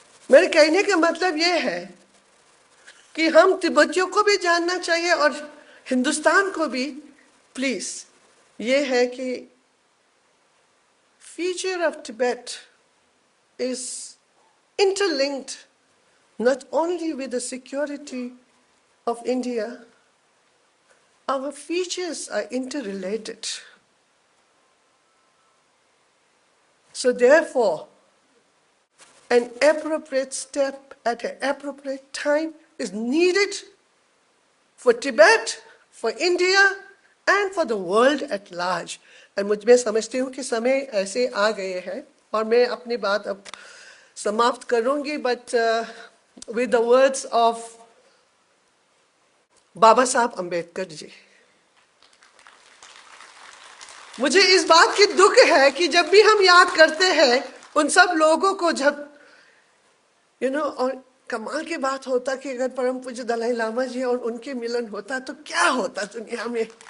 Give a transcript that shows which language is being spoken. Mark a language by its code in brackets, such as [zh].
[hi] मेरे कहने का मतलब ये है कि हम तिब्बतियों को भी जानना चाहिए, और हिंदुस्तान को भी प्लीज, ये है कि [en] Future of Tibet is interlinked not only with the security of India, our futures are interrelated. So therefore, an appropriate step at an appropriate time is needed for Tibet, for India, and for the world at large. And [hi] मैं समझती हूँ कि समय ऐसे आ गए हैं, और मैं अपनी बात अब समाप्त करूँगी, [en] but with the words of [hi] बाबा साहब अम्बेडकर जी. मुझे इस बात की दुख है कि जब भी हम याद करते हैं उन सब लोगों को, जब और कमाल की बात होता कि अगर परम पूज्य दलाई लामा जी और उनके मिलन होता तो क्या होता दुनिया में।